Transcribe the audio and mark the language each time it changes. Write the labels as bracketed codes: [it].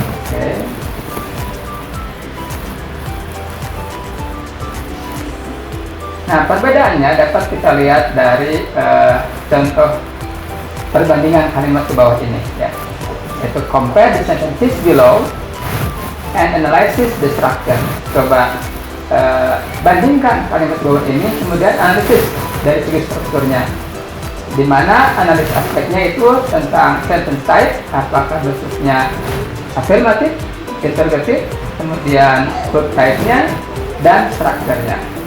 [id] Oke. Nah, perbedaannya dapat kita lihat dari contoh perbandingan kalimat ke bawah ini, ya. [en] Yaitu compare the sentences below and analysis the structure. [id] Coba bandingkan kalimat bawah ini, kemudian analisis dari segi strukturnya, di mana analisis aspeknya itu tentang sentence type, apakah bentuknya afirmatif, interrogatif, kemudian verb type-nya, dan strukturnya.